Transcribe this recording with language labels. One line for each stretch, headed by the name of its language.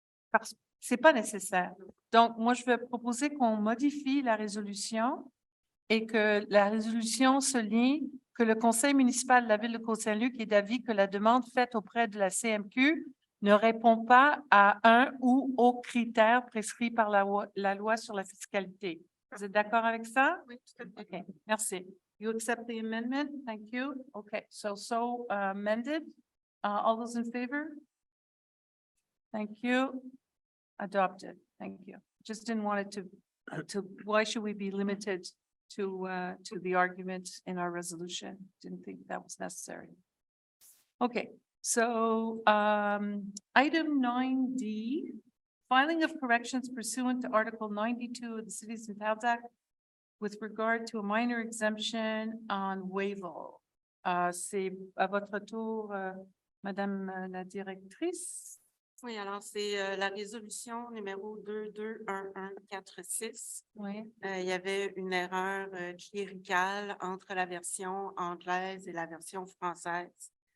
French: Parce que c'est pas nécessaire. Donc, moi, je vais proposer qu'on modifie la résolution et que la résolution se lit que le conseil municipal de la ville de Côte Saint-Luc est d'avis que la demande faite auprès de la CMQ ne répond pas à un ou aux critères prescrits par la loi sur la fiscalité. Vous êtes d'accord avec ça? Oui, tout à fait. OK, merci.
English: You accept the amendment? Thank you. Okay, so amended. All those in favor? Thank you. Adopted. Thank you. Just didn't want it to, why should we be limited to the argument in our resolution? Didn't think that was necessary. Okay, so item 9D, filing of corrections pursuant to Article 92 of the Cities and Towns Act with regard to a minor exemption on Wavell.
French: C'est à votre tour, Madame la directrice. Oui, alors c'est la résolution numéro 221146. Oui. Il y avait une erreur cléricale entre la version anglaise et la version française.